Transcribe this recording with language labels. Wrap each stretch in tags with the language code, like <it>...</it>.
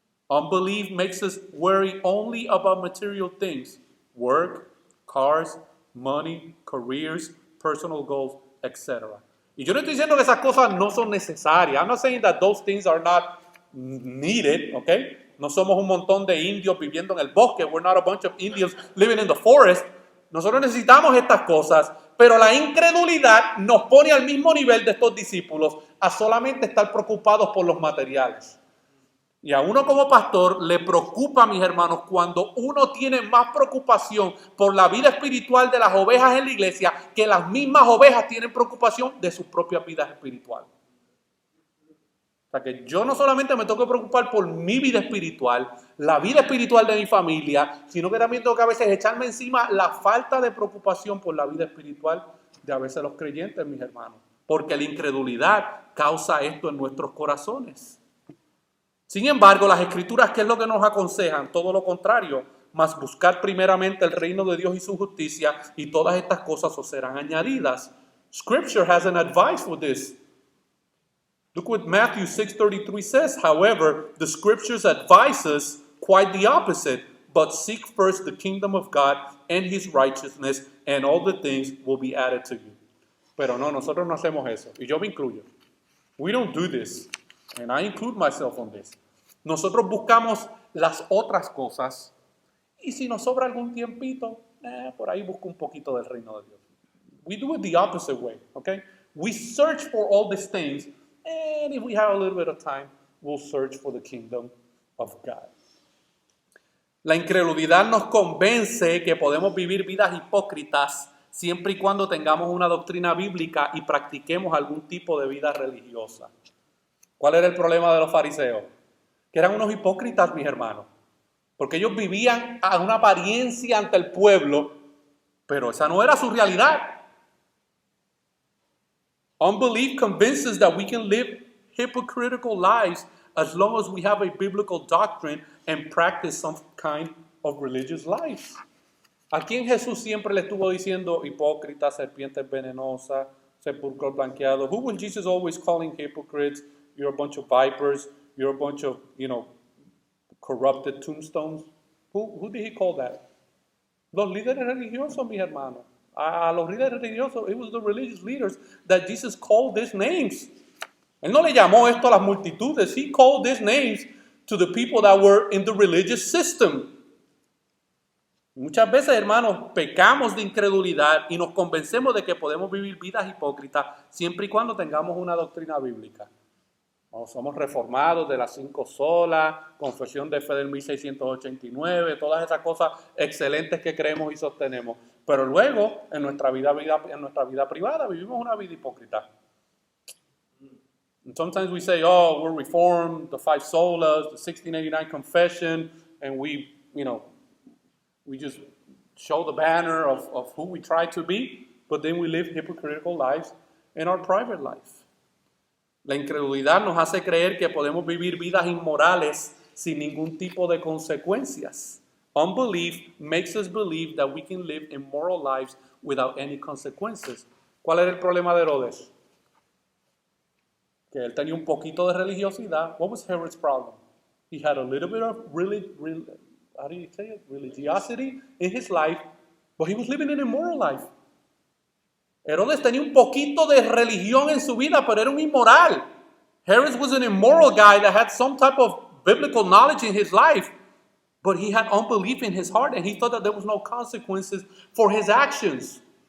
<en>Unbelief makes us worry only about material things, work, cars, money, careers, personal goals, etc.</en> <es>Y yo no estoy diciendo que esas cosas no son necesarias.</es> <en>I'm not saying that those things are not needed, okay?</en> <es>No somos un montón de indios viviendo en el bosque.</es> <en>We're not a bunch of Indians living in the forest.</en> <es>Nosotros necesitamos estas cosas, pero la incredulidad nos pone al mismo nivel de estos discípulos a solamente estar preocupados por los materiales. Y a uno como pastor le preocupa, mis hermanos, cuando uno tiene más preocupación por la vida espiritual de las ovejas en la iglesia que las mismas ovejas tienen preocupación de sus propias vidas espirituales. O sea que yo no solamente me tengo que preocupar por mi vida espiritual, la vida espiritual de mi familia, sino que también tengo que a veces echarme encima la falta de preocupación por la vida espiritual de a veces los creyentes, mis hermanos. Porque la incredulidad causa esto en nuestros corazones. Sin embargo, las Escrituras, ¿qué es lo que nos aconsejan? Todo lo contrario, mas buscar primeramente el reino de Dios y su justicia, y todas estas cosas os serán añadidas.</es> <en>Scripture has an advice for this. Look what Matthew 6:33 says. However, the Scriptures advise us quite the opposite. But seek first the kingdom of God and His righteousness, and all the things will be added to you.</en> <es>Pero no, nosotros no hacemos eso. Y yo me incluyo.</es> <en>We don't do this. And I include myself on this.</en> <es>Nosotros buscamos las otras cosas. Y si nos sobra algún tiempito, por ahí busco un poquito del reino de Dios.</es> <en>We do it the opposite way, okay? We search for all these things. And if we have a little bit of time, we'll search for the kingdom of God.</en> <es>La incredulidad nos convence que podemos vivir vidas hipócritas siempre y cuando tengamos una doctrina bíblica y practiquemos algún tipo de vida religiosa. ¿Cuál era el problema de los fariseos? Que eran unos hipócritas, mis hermanos. Porque ellos vivían a una apariencia ante el pueblo, pero esa no era su realidad.</es> <en>Unbelief convinces that we can live hypocritical lives as long as we have a biblical doctrine and practice some kind of religious life.</en> <es>¿A quién Jesús siempre le estuvo diciendo hipócritas, serpientes venenosas, sepulcros blanqueados?</es> <en>Who was Jesus always calling hypocrites? You're a bunch of vipers. You're a bunch of, corrupted tombstones. Who did he call that?</en> <es>Los líderes religiosos, mis hermanos. A los líderes religiosos,</es> <en>it was the religious leaders that Jesus called these names.</en> <es>Él no le llamó esto a las multitudes.</es> <en>He called these names to the people that were in the religious system.</en> <es>Muchas veces, hermanos, pecamos de incredulidad y nos convencemos de que podemos vivir vidas hipócritas siempre y cuando tengamos una doctrina bíblica. Somos reformados de las 5 solas, confesión de fe del 1689, todas esas cosas excelentes que creemos y sostenemos. Pero luego, en nuestra vida privada, vivimos una vida hipócrita.</es> <en>And sometimes we say, oh, we're reformed, the 5 solas, the 1689 confession, and we just show the banner of who we try to be, but then we live hypocritical lives in our private life.</en> <es>La incredulidad nos hace creer que podemos vivir vidas inmorales sin ningún tipo de consecuencias.</es> <en>Unbelief makes us believe that we can live immoral lives without any consequences.</en> <es>¿Cuál era el problema de Herodes? Que él tenía un poquito de religiosidad.</es> <en>What was Herod's problem? He had a little bit of religiosity in his life, but he was living an immoral life.</en> <es>Herodes tenía un poquito de religión en su vida, pero era un inmoral.</es> <en>Herod was an immoral guy that had some type of biblical knowledge in his life, but he had unbelief in his heart, and he thought that there was no consequences for his actions.</en>